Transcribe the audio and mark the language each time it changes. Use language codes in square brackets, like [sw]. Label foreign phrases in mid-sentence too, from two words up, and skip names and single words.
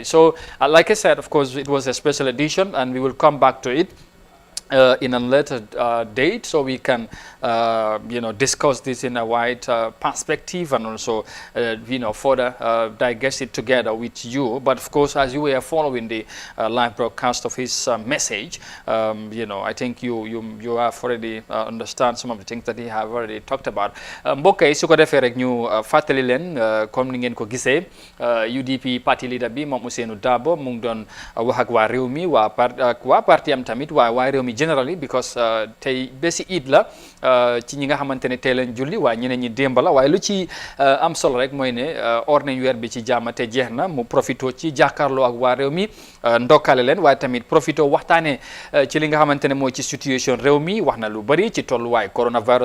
[en] So like I said, of course, it was a special edition and we will come back to it in a later date, so we can discuss this in a wide perspective and also further digest it together with you. But of course, as you were following the live broadcast of his message, I think you have already understand some of the things that he have already talked about. [wo] Mbokk yi su ko defee rek ñu fàttali leen comme ni ngeen ko gisee UDP [en] party leader [wo] bi moom Ousainou Darboe mu ngi doon wax ak waa réew mi waa parti am tamit waa réew mi [en] generally because [wo] tey bési Eid la ci ñi nga xamante ne tey lañ julli waaye ñeneen ñi démb la waaye lu ci am solo rek mooy ne or nañ weer bi ci jàmm te jeex na mu profito ci jàkkaarloo ak waa réew mi ndokkale leen waaye tamit profito waxtaane ci li nga xamante ne mooy ci situation réew mi wax na lu bari ci tolluwaay coronavirus